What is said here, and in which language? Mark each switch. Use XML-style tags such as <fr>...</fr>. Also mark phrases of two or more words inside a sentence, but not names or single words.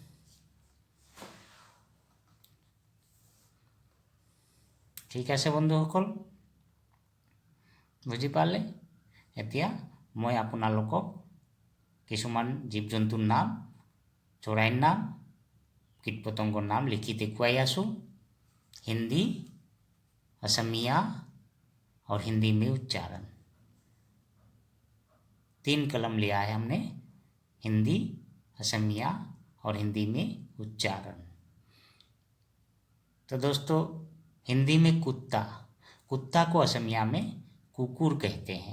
<as>ঠিক আছে বন্ধুসকল, বুজি পালে? এতিয়া মই আপোনালোকক কিছুমান জীৱ জন্তুৰ নাম, চৰাইৰ নাম, কীট পতংগৰ নাম লিখি দেখুৱাই আছোঁ।</as> <hi>हिंदी, असमिया और हिंदी में उच्चारण। 3 कलम लिया है हमने, हिंदी, असमिया और हिंदी में उच्चारण। तो दोस्तों, हिंदी में कुत्ता को असमिया में कुकुर कहते हैं।</hi>